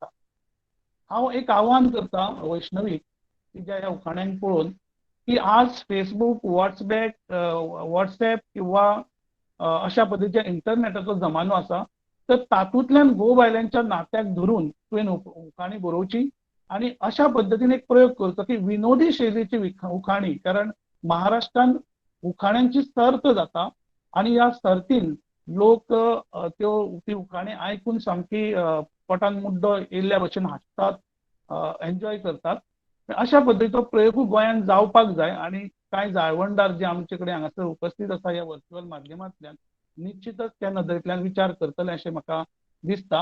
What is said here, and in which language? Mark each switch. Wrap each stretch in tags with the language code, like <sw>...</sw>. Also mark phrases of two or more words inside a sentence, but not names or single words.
<kok>हांव एक आव्हान करता वैष्णवीक तिच्या ह्या उखाण्यांक पळोवन की आज फेसबूक, व्हॉट्सएप किंवा अशा पद्दतीच्या इंटरनेटाचो जमानो आसा, तर तातूंतल्यान घोव बायलांच्या नात्याक धरून तुवें उखाणी बरोवची आणि अशा पद्धतीने एक प्रयोग करतो की विनोदी शैलीची उखाणी, कारण महाराष्ट्रात उखाण्यांची सर्त जाता आणि या सर्तीन लोक ती उखाणी ऐकून सामकी पोटान मुड्डो येयल्ल्या भशेन हांसतात, एन्जॉय करतात. अशा पद्धतीचो प्रयोग गोंयांत जावपाक जाय आणि कांय जाळवणदार जे आमचे कडेन हांगासर उपस्थित आसा ह्या व्हर्च्युअल माध्यमांतल्यान निश्चितच त्या नदरेंतल्यान विचार करतले अशें म्हाका दिसता.</kok>